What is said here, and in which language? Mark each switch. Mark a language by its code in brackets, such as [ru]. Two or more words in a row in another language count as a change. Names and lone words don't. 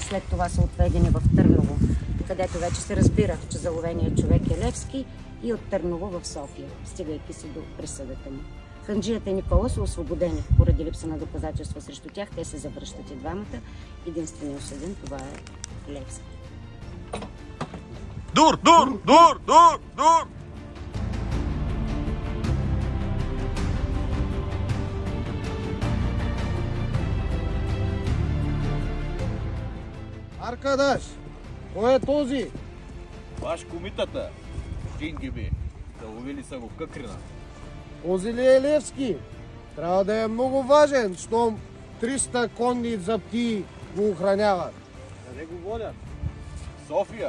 [bg] След това са отведени в Търново, където вече се разбира, че заловеният човек е Левски, и от Търново в София, стигайки се до присъдата му. Ханджията и Никола са освободени. Поради липса на доказателства срещу тях, те се завръщат и двамата. Единственият осъден, това е Левски. [tr] Dur! Dur! Dur! Dur! Dur! [bg] Аркадаш, кой е този? Ваш комитата, Джингиби, заловили са го в Къкрина. Този ли е Левски? Трябва да е много важен, щом 300 конни заптии го охраняват. Къде го водят? София.